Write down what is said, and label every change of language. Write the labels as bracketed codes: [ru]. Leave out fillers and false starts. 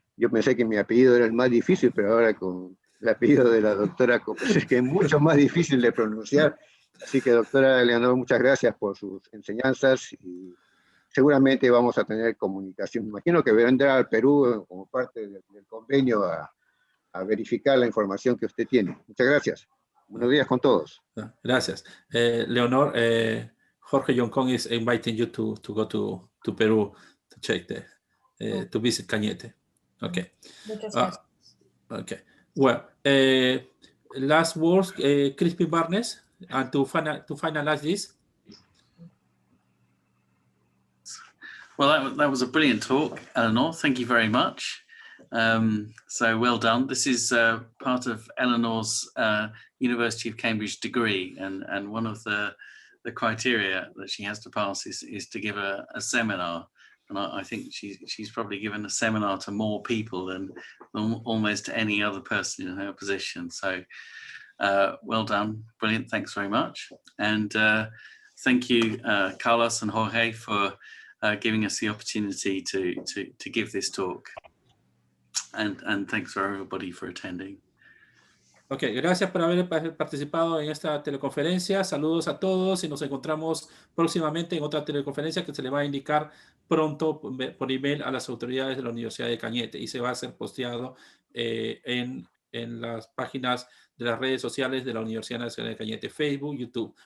[es] Yo pensé que mi apellido era el más difícil, pero ahora con el apellido de la doctora Kopraszewski es mucho más difícil de pronunciar. Así que, doctora Eleanor, muchas gracias por sus enseñanzas y seguramente vamos a tener comunicación. Imagino que vendrá al Perú como parte del convenio a verificar la información que usted tiene. Muchas gracias. Buenos días con todos. Gracias. [en] Leonor, Jorge Yoncón is inviting you to go to Peru to check to visit Cañete. Okay. [es] Muchas gracias. [en] Okay. Well, last words, Crispin Barnes, and to finalize this. Well, that was a brilliant talk, Eleanor. Thank you very much. So well done. This is part of Eleanor's University of Cambridge degree, and one of the criteria that she has to pass is to give a seminar. And I think she's probably given a seminar to more people than almost any other person in her position. So well done, brilliant, thanks very much. And thank you, Carlos and Jorge, for giving us the opportunity to give this talk. And thanks for everybody for attending. [es] Ok, gracias por haber participado en esta teleconferencia. Saludos a todos y nos encontramos próximamente en otra teleconferencia que se le va a indicar pronto por email a las autoridades de la Universidad de Cañete y se va a ser posteado en las páginas de las redes sociales de la Universidad Nacional de Cañete, Facebook, YouTube.